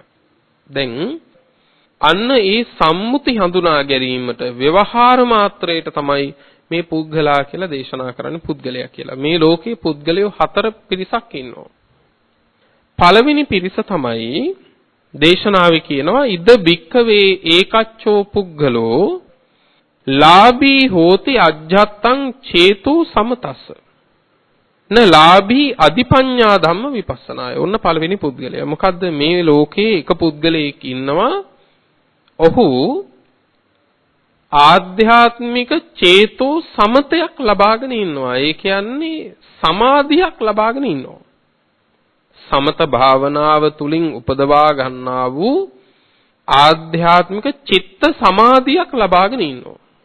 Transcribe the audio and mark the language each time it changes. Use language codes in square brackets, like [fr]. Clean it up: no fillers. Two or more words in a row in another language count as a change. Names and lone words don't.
[si] දැන් අන්න ඒ සම්මුති හඳුනා ගැනීමට ව්‍යවහාර මාත්‍රයට තමයි මේ පුද්ගලයා කියලා දේශනා කරන්නේ පුද්ගලයා කියලා. මේ ලෝකේ පුද්ගලයෝ 4 පිරිසක් ඉන්නවා. පළවෙනි පිරිස තමයි දේශනාවේ කියනවා [pi] ඉද බික්කවේ ඒකච්චෝ පුද්ගලෝ ලාභී හෝති අජ්ජත්තං චේතෝ සමතස්ස න ලාභී අධිපඤ්ඤා ධම්ම විපස්සනාය. [si] ඔන්න පළවෙනි පුද්ගලයා. මොකද්ද මේ ලෝකේ එක පුද්ගලයෙක් ඉන්නවා. ඔහු ආධ්‍යාත්මික චේතෝ සමතයක් ලබාගෙන ඉන්නවා. ඒ කියන්නේ සමාධියක් ලබාගෙන ඉන්නවා. සමත භාවනාව තුලින් උපදවා ගන්නා වූ ආධ්‍යාත්මික චිත්ත සමාධියක් ලබාගෙන ඉන්නවා.